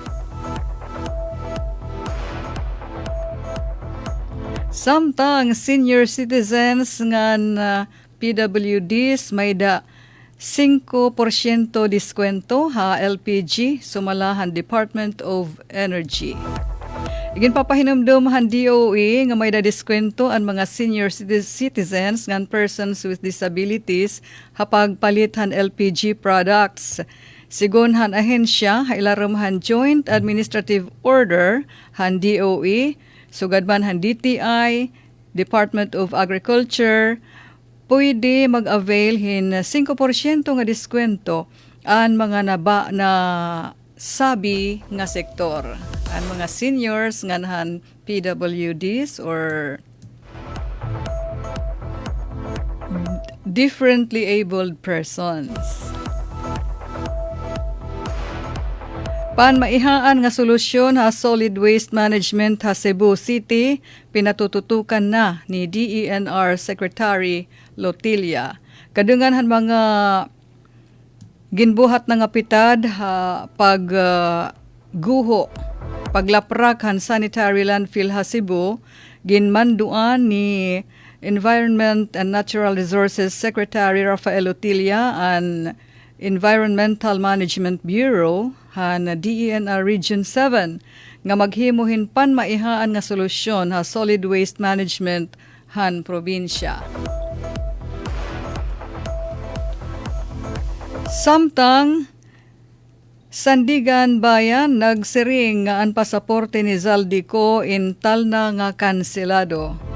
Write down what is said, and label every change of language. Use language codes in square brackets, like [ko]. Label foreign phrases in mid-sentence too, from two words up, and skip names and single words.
[war] Samtang [en] senior citizens [war] ngan PWDs may da 5% diskwento ha LPG sumalahan Department of Energy. Igin papahinumdum han DOE nga may da diskwento ang mga [en] senior citizens [war] ngan [en] persons with disabilities [war] hapag palit han [en] LPG products. [war] Sigon han ahensya ilarom han Joint Administrative Order han DOE, sugad man han DTI, Department of Agriculture, pwede mag-avail hin 5% nga diskwento ang mga naba na sabi nga sektor. Ang mga seniors nganhan PWDs or [en] differently abled persons. [war] Panmaihaan nga solusyon ha [en] solid waste management [war] ha Cebu City pinatututukan na ni DENR Secretary Lotilia. Kadungan han mga ginbuhat na nga pitad ha guho paglaprak han [en] sanitary landfill [war] ha Cebu ginmanduan ni Environment and Natural Resources Secretary Rafael Lotilia and Environmental Management Bureau han DENR Region 7 nga maghimuhin panmaihaan nga solusyon ha [en] solid waste management [war] han probinsya. Samtang Sandigan Bayan nagsiring nga ang pasaporte ni Zaldico intal na nga kanselado.